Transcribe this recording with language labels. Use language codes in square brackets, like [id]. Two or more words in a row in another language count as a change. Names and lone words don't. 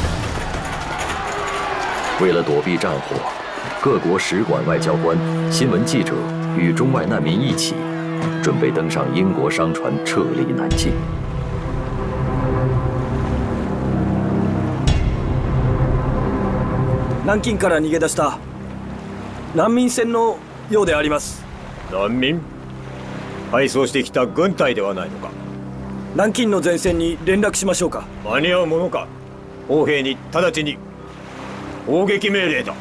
[zh] 为了躲避战火，各国使馆外交官、新闻记者与中外难民一起，准备登上英国商船撤离南京。 [ja] 南京から逃げ出した難民船のようであります。難民？敗走してきた軍隊ではないのか。南京の前線に連絡しましょうか。間に合うものか。王兵に直ちに砲撃命令だ。